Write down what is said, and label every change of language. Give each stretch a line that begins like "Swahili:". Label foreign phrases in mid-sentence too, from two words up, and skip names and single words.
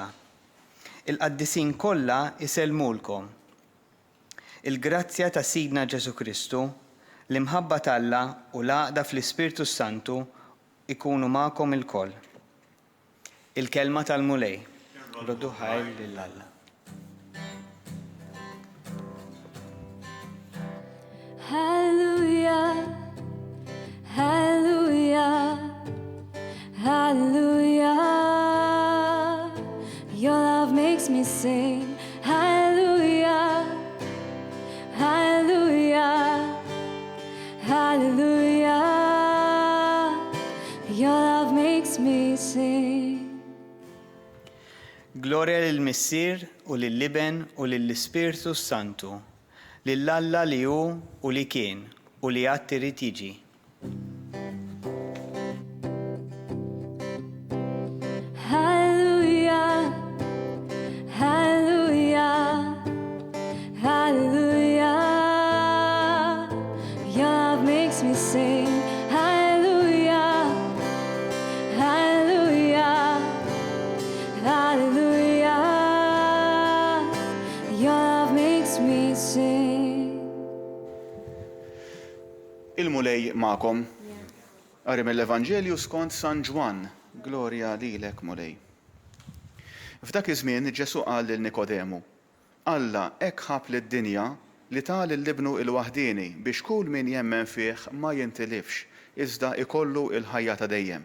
Maltese: Il-qaddisin kollha isellmulkom. Il-grazzja ta' Sidna Ġesu Kristu, l-imħabba t'Alla u l-għaqda fl-Ispirtu Santu ikunu magħkom ilkoll. Il-kelma tal-mulej. Roddu ħajr lill-Alla.
English: Hallelujah, hallelujah, hallelujah. Your love makes me sing, hallelujah, hallelujah, hallelujah. Your love makes me sing.
Maltese: Gloria lill-Missier u lill-Liben u lill-Ispirtu Santu, lill-Alla li hu u li kien u li għad irid jiġi.
English: Hallelujah, hallelujah, hallelujah. Your love makes me sing, hallelujah, hallelujah, hallelujah. Your love makes me sing.
Maltese: Il-mulej ma'kom. Qari mill-Evanġelju skont San Ġwan. Glorja lilek, mulej. F'dak iż-żmien Ġesu qal lil Nikodemu, Alla hekk ħab lid-dinja li tal il-libnu il-waħdieni biex kull min jemmen fih ma jintilifx, iżda ikollu il-ħajja ta' dejjem.